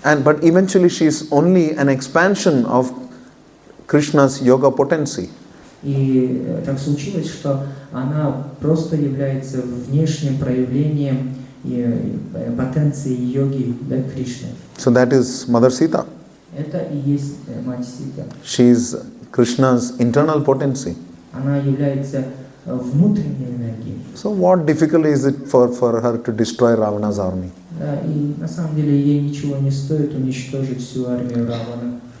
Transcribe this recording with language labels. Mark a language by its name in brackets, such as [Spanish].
[English] But eventually she is only an expansion of Krishna's yoga potency. [Russian] И так случилось, что она просто является внешним проявлением потенции йоги, да, Кришны. [English] So that is Mother Sita. [Russian] Это и есть мать Сита. [English] She is Krishna's internal potency. [Russian] Она является внутренней энергией. [English] So what difficult is it for her to destroy Ravana's army? [Russian] Да, и на самом деле ей ничего не стоит уничтожить всю армию Равана.